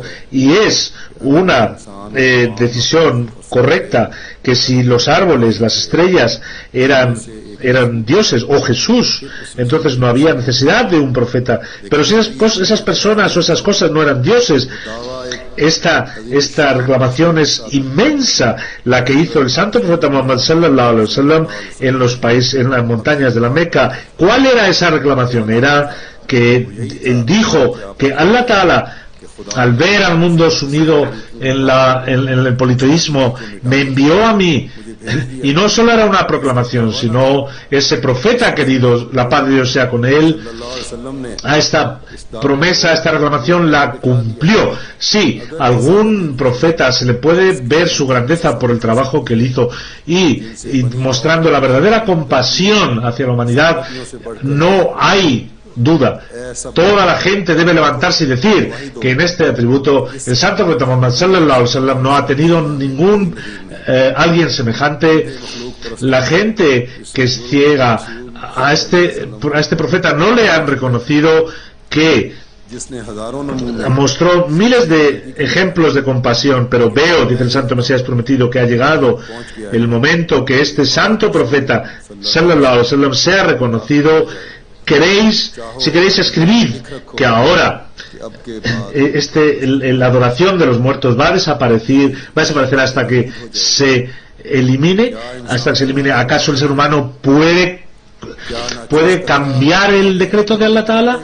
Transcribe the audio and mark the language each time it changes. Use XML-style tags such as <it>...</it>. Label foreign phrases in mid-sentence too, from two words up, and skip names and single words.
<es>Y es una decisión correcta que si los árboles, las estrellas eran dioses, o Jesús, entonces no había necesidad de un profeta. Pero si esas personas o esas cosas no eran dioses, esta reclamación es inmensa, la que hizo el santo profeta Muhammad</es> <ar>صلى الله عليه وسلم</ar> <es>en los países, en las montañas de la Meca. ¿Cuál era esa reclamación? Era que él dijo que</es> <ar>الله تعالى,</ar> <es>al ver al mundo sumido en el politeísmo, me envió a mí. Y no solo era una proclamación, sino ese profeta querido, la paz de Dios sea con él, a esta promesa, a esta reclamación la cumplió. Sí, algún profeta se le puede ver su grandeza por el trabajo que él hizo y mostrando la verdadera compasión hacia la humanidad. No hay duda, toda la gente debe levantarse y decir que en este atributo el santo profeta Muhammad</es> <ar>صلى الله عليه وسلم</ar> <es>no ha tenido ningún alguien semejante. La gente que es ciega a este profeta no le han reconocido, que mostró miles de ejemplos de compasión, pero veo, dice el santo Mesías prometido, que ha llegado el momento que este santo profeta</es> <ar>صلى الله عليه وسلم</ar> <es>sea reconocido. Si queréis escribir que ahora la adoración de los muertos va a desaparecer hasta que se elimine, ¿acaso el ser humano puede cambiar el decreto de</es> <ar>الله تعالى?</ar>